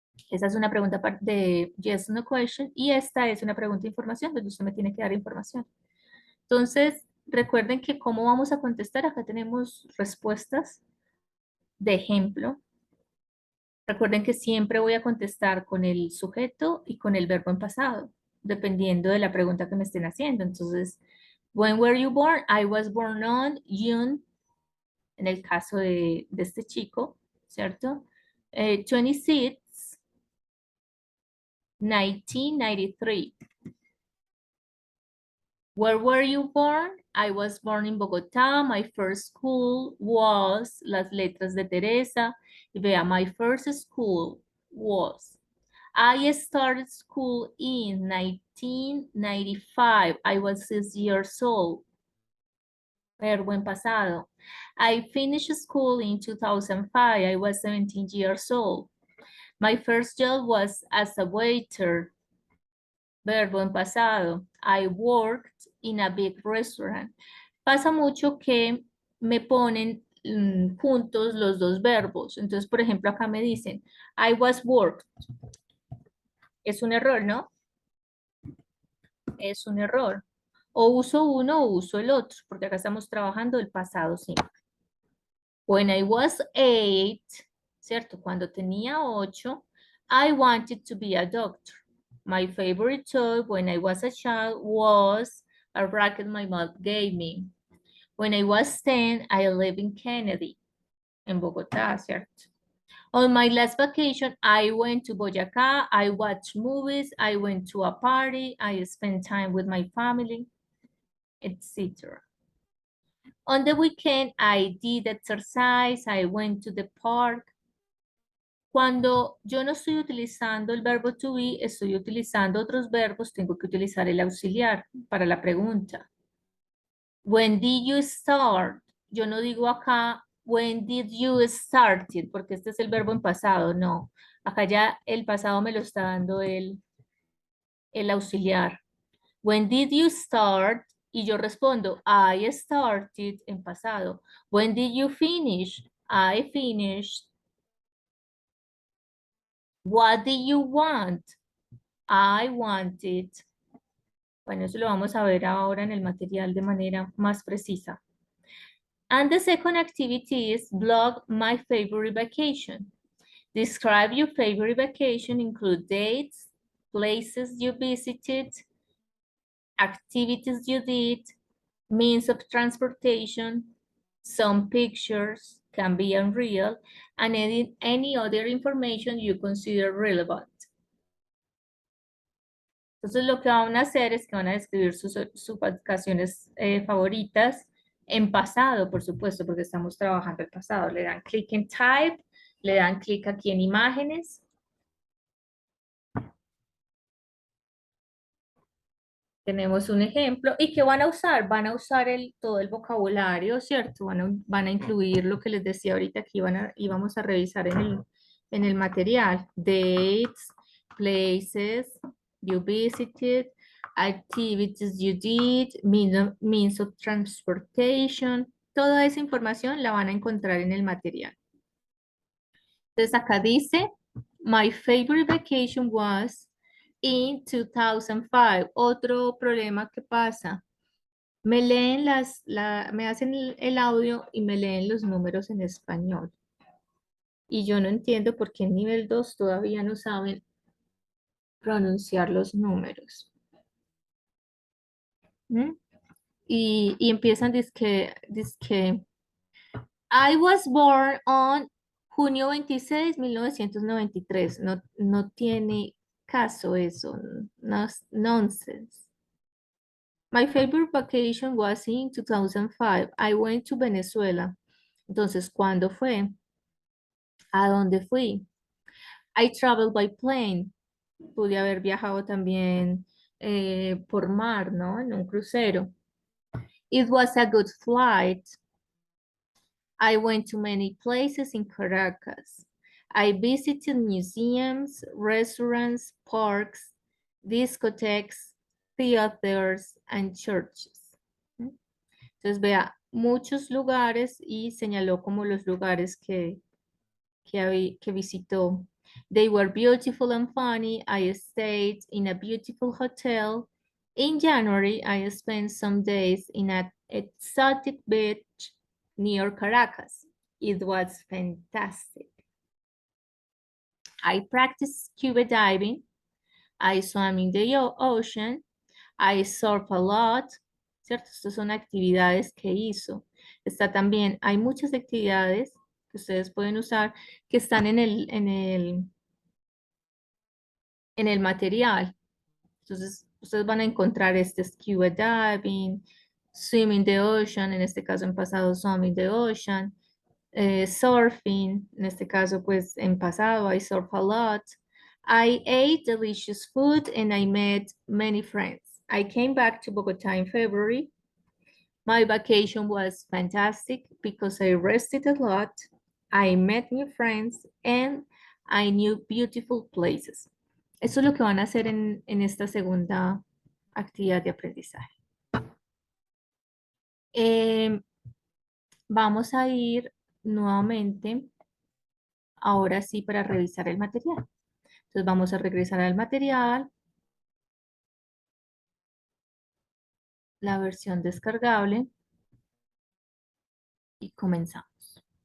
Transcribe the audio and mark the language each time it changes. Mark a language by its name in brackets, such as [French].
[Spanish] Esa es una pregunta de [English] yes, no question. [Spanish] Y esta es una pregunta de información, donde usted me tiene que dar información. Entonces, recuerden que cómo vamos a contestar, acá tenemos respuestas de ejemplo. Recuerden que siempre voy a contestar con el sujeto y con el verbo en pasado, dependiendo de la pregunta que me estén haciendo. Entonces, [English] when were you born? I was born on June, [Spanish] en el caso de este chico, ¿cierto? [English] 26, 1993. Where were you born? I was born in Bogotá. My first school was Las Letras de Teresa. [Spanish] Y vea, [English] my first school was. I started school in 1995. I was 6 years old. [Spanish] Verbo en pasado. [English] I finished school in 2005. I was 17 years old. My first job was as a waiter. [Spanish] Verbo en pasado. [English] I worked in a big restaurant. [Spanish] Pasa mucho que me ponen juntos los dos verbos. Entonces, por ejemplo, acá me dicen, [English] I was worked. [Spanish] Es un error, ¿no? Es un error. O uso uno o uso el otro, porque acá estamos trabajando el pasado simple. [English] When I was 8, [Spanish] ¿cierto? Cuando tenía 8, [English] I wanted to be a doctor. My favorite toy when I was a child was a racket my mom gave me. When I was 10, I lived in Kennedy, [Spanish] en Bogotá, ¿cierto? [English] On my last vacation, I went to Boyacá, I watched movies, I went to a party, I spent time with my family, etc. On the weekend, I did exercise, I went to the park. [Spanish] Cuando yo no estoy utilizando el verbo to be, estoy utilizando otros verbos, tengo que utilizar el auxiliar para la pregunta. [English] When did you start? [Spanish] Yo no digo acá, [English] when did you start it, [Spanish] porque este es el verbo en pasado, no. Acá ya el pasado me lo está dando el auxiliar. [English] When did you start? [Spanish] Y yo respondo, [English] I started [Spanish] en pasado. [English] When did you finish? I finished. What do you want? I wanted. [Spanish] Bueno, eso lo vamos a ver ahora en el material de manera más precisa. [English] And the second activity is blog my favorite vacation. Describe your favorite vacation, include dates, places you visited, activities you did, means of transportation, some pictures, can be unreal, and any other information you consider relevant. [Spanish] Entonces lo que van a hacer es que van a describir sus vacaciones favoritas en pasado, por supuesto, porque estamos trabajando el pasado. Le dan clic en Type, le dan clic aquí en Imágenes. Tenemos un ejemplo. ¿Y qué van a usar? Van a usar todo el vocabulario, ¿cierto? Van a incluir lo que les decía ahorita que íbamos a revisar en el material. [English] Dates, places you visited, activities you did, means of transportation. [Spanish] Toda esa información la van a encontrar en el material. Entonces acá dice, [English] my favorite vacation was in 2005. [Spanish] Otro problema que pasa. Me leen me hacen el audio y me leen los números en español. Y yo no entiendo por qué en nivel 2 todavía no saben pronunciar los números. ¿Mm? Y empiezan dizque, [English] I was born on [Spanish] junio [English] 26, 1993. [Spanish] No, no tiene caso eso. No, [English] nonsense. My favorite vacation was in 2005. I went to Venezuela. [Spanish] Entonces, ¿cuándo fue? ¿A dónde fui? [English] I traveled by plane. [Spanish] Pude haber viajado también por mar, ¿no? En un crucero. [English] It was a good flight. I went to many places in Caracas. I visited museums, restaurants, parks, discotheques, theaters, and churches. [Spanish] Entonces, vea, muchos lugares y señaló como los lugares que visitó. [English] They were beautiful and funny. I stayed in a beautiful hotel. In January, I spent some days in an exotic beach near Caracas. It was fantastic. I practiced scuba diving. I swam in the ocean. I surf a lot. [Spanish] ¿Cierto? Estas son actividades que hizo. Está también, hay muchas actividades que ustedes pueden usar que están en el material. Entonces, ustedes van a encontrar este [English] scuba diving, swimming the ocean, [Spanish] en este caso en pasado [English] swimming the ocean, surfing, [Spanish] en este caso pues en pasado [English] I surf a lot. I ate delicious food and I met many friends. I came back to Bogota in February. My vacation was fantastic because I rested a lot. I met new friends and I knew beautiful places. [Spanish] Eso es lo que van a hacer en esta segunda actividad de aprendizaje. Vamos a ir nuevamente, ahora sí, para revisar el material. Entonces vamos a regresar al material, la versión descargable y comenzamos.